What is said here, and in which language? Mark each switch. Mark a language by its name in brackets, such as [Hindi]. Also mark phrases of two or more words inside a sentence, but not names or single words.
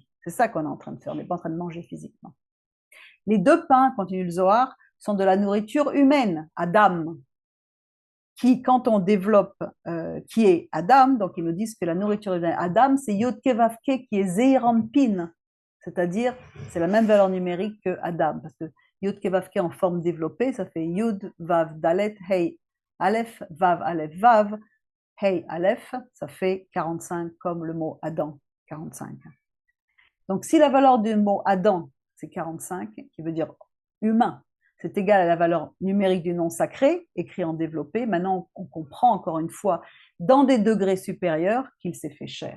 [French] C'est ça qu'on est en train de faire, on n'est pas en train de manger physiquement. Les 2 pains, continue le Zohar, sont de la nourriture humaine, Adam, qui, quand on développe, qui est Adam, donc ils nous disent que la nourriture humaine, Adam, c'est Yod Kevavke, qui est Zeirampin, c'est-à-dire, c'est la même valeur numérique que Adam, parce que Yod Kevavke en forme développée, ça fait Yud, Vav, Dalet, Hey, Aleph, Vav, Aleph, Vav, Hey, Aleph, ça fait 45 comme le mot Adam, 45. Donc si la valeur du mot Adam, c'est 45, qui veut dire humain, c'est égal à la valeur numérique du nom sacré, écrit en développé, maintenant on comprend encore une fois, dans des degrés supérieurs, qu'il s'est fait chair.